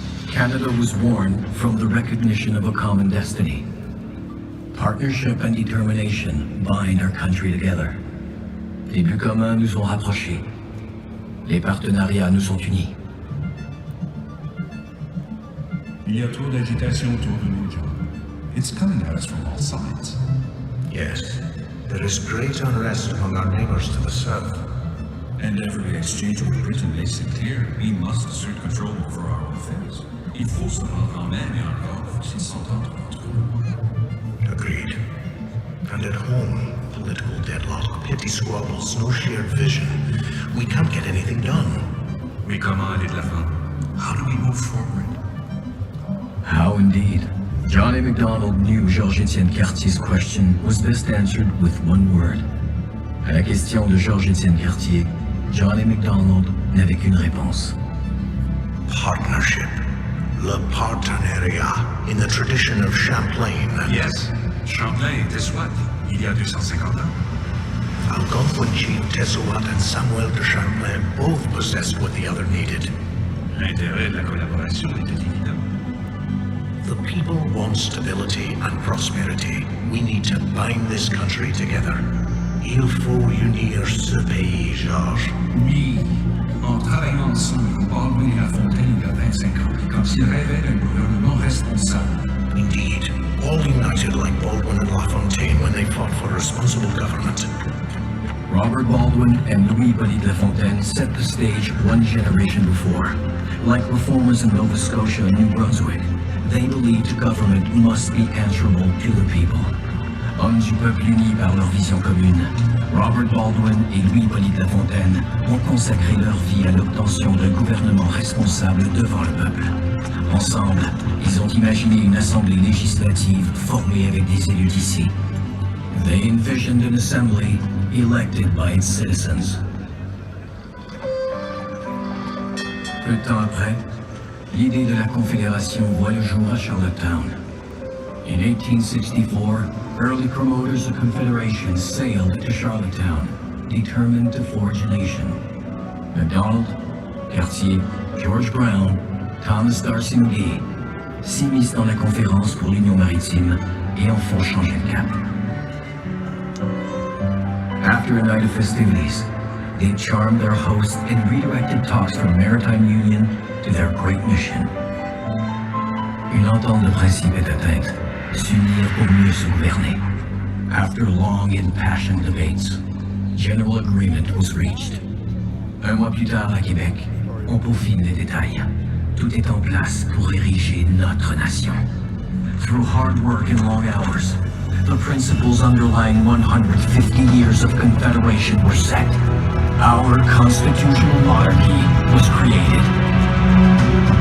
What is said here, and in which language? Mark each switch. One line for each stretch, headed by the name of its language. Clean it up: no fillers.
English: Canada was born from the recognition of a common destiny. Partnership and determination bind our country together.
French: Les buts communs nous ont rapprochés. Les partenariats nous ont unis. Il y a trop d'agitation autour de nous, John.
English: It's coming at us from all sides. Yes, there is great unrest among our neighbors to the south. And every exchange with Britain makes it clear we must assert control over our own affairs.
French: Il faut se rendre en même et encore s'ils s'entendent entre eux.
English: Agreed. And at home, political deadlock, petty squabbles, no shared vision. We can't get anything done.
French: Mais comment aller de l'avant?
English: How do we move forward? How indeed. Johnny MacDonald knew Georges-Étienne Cartier's question was best answered with one word.
French: À la question de Georges-Étienne Cartier, Johnny MacDonald n'avait qu'une réponse.
English: Partnership.
French: Le partenariat,
English: in the tradition of Champlain. Yes.
French: Champlain était soit, il y a 250 ans.
English: Algonquin chief Tessouat and Samuel de Champlain both possessed what the other needed.
French: L'intérêt de la collaboration était évident.
English: The people want stability and prosperity. We need to bind this country together.
French: Il faut unir ce pays, Georges. Oui, en travaillant ensemble, Baldwin et La Fontaine il y a 25 ans, quand ils rêvaient d'un gouvernement responsable.
English: Indeed, all united like Baldwin and La Fontaine when they fought for responsible government. Robert Baldwin and Louis-Hippolyte Lafontaine set the stage one generation before. Like reformers in Nova Scotia and New Brunswick, they believed government must be answerable to the people.
French: Hommes du peuple unis par leur vision commune, Robert Baldwin et Louis-Hippolyte Lafontaine ont consacré leur vie à l'obtention d'un gouvernement responsable devant le peuple. Ensemble, ils ont imaginé une assemblée législative formée avec des élus d'ici.
English: They envisioned an assembly elected by its citizens.
French: Peu de temps après, l'idée de la Confédération voit le jour à Charlottetown.
English: In 1864, early promoters of Confederation sailed to Charlottetown, determined to forge a nation.
French: MacDonald, Cartier, George Brown, Thomas D'Arcy McGee s'immiscent dans la conférence pour l'Union maritime et en font changer de cap.
English: After a night of festivities, they charmed their host and redirected talks from maritime union to their great mission.
French: Une entente de principe est atteinte, s'unir pour mieux se gouverner.
English: After long impassioned debates, general agreement was reached.
French: Un mois plus tard à Québec, on peaufine les détails. Tout est en place pour ériger notre nation.
English: Through hard work and long hours, the principles underlying 150 years of Confederation were set. Our constitutional monarchy was created.